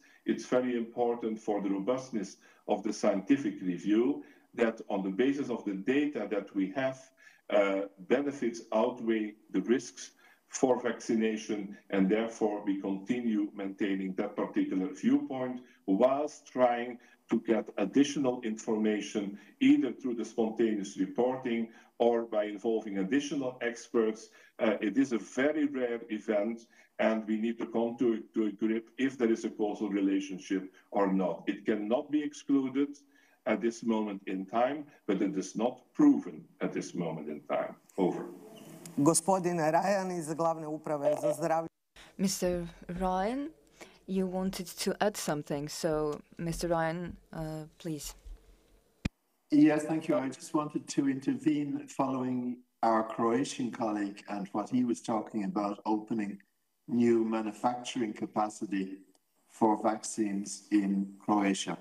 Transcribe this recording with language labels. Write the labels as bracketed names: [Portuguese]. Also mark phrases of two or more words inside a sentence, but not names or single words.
[English] It's very important for the robustness of the scientific review that on the basis of the data that we have, benefits outweigh the risks for vaccination, and therefore we continue maintaining that particular viewpoint whilst trying to get additional information either through the spontaneous reporting or by involving additional experts. It is a very rare event, and we need to come to a grip if there is a causal relationship or not. It cannot be excluded at this moment in time, but it is not proven at this moment in time. Over. [Croatian] Gospodin Ryan iz Glavne uprave za zdravlje. [English] Mr. Ryan, you wanted to add something, so Mr. Ryan, please. Yes, thank you. I just wanted to intervene following our Croatian colleague and what he was talking about opening new manufacturing capacity for vaccines in Croatia.